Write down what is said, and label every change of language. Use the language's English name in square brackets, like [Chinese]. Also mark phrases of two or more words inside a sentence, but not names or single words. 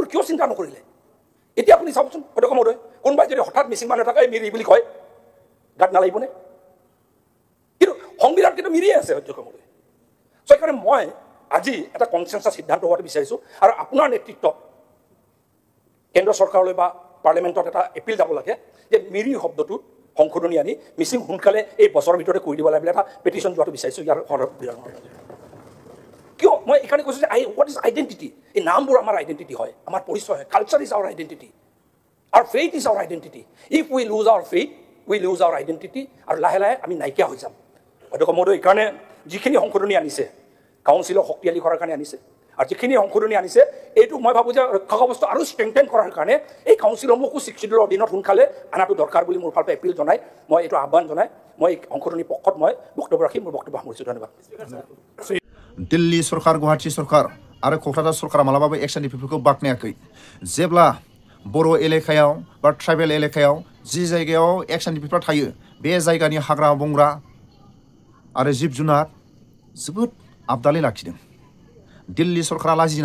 [Assamese] কিয় চিন্তা নকৰিলে এতিয়া আপুনি চাওকচোন অধ্যক্ষ মহোদয় কোনোবাই যদি হঠাৎ মিচিং মানুহ এটাক এই মিৰি বুলি কয় গাত নালাগিবনে কিন্তু সংবিধান কিন্তু মিৰিয়ে আছে অধ্যক্ষ মহোদয় চ' সেইকাৰণে মই আজি এটা কনচেনচাছ সিদ্ধান্ত হোৱাটো বিচাৰিছোঁ আৰু আপোনাৰ নেতৃত্বত কেন্দ্ৰ চৰকাৰলৈ বা পাৰ্লিমেণ্টত এটা এপিল যাব লাগে যে মিৰি শব্দটোত সংশোধনী আনি মিচিং সোনকালে এই বছৰৰ ভিতৰতে কৰি দিব লাগে বুলি এটা পেটিশ্যন যোৱাটো বিচাৰিছোঁ ইয়াৰ কিয় মই এইকাৰণে কৈছোঁ যে [English] what is identity [Assamese] এই নামবোৰ আমাৰ আইডেণ্টিটি হয় আমাৰ পৰিচয় হয় [English] culture is our identity [Assamese] আৰু [English] faith is our identity if we lose our faith we lose our identity [Assamese] আৰু লাহে লাহে আমি নাইকিয়া হৈ যাম অধ্যক্ষ মহোদয় এইকাৰণে যিখিনি সংশোধনী আনিছে কাউন্সিলক শক্তিশালী কৰাৰ কাৰণে আনিছে আৰু যিখিনি সংশোধনী আনিছে এইটো মই ভাবোঁ যে ৰক্ষা কবচটো আৰু ষ্ট্ৰেংথেন কৰাৰ কাৰণে এই কাউন্সিলসমূহকো 6 শিডিউলৰ অধীনত সোনকালে আনাটো দৰকাৰ বুলি মোৰ ফালৰ পৰা এপিল জনাই মই এইটো আহ্বান জনাই মই এই সংশোধনীৰ পক্ষত মই বক্তব্য ৰাখি মোৰ বক্তব্য সামৰিছোঁ ধন্যবাদ [Bodo] दिल्ली सरकार गुवाहाटी सरकार आरो क'क्राझार सरकारा मालाबाबो एक्सननि बेफोरखौ बाखनायाखै जेब्ला बर' एलेकायाव बा ट्राइबेल एलेकायाव जि जायगायाव एक्सननि बेफोर थायो बे जायगानि हाग्रा बंग्रा आरो जिब जुनार जोबोद आबदालै लाखिदों दिल्ली सरकारा लाजि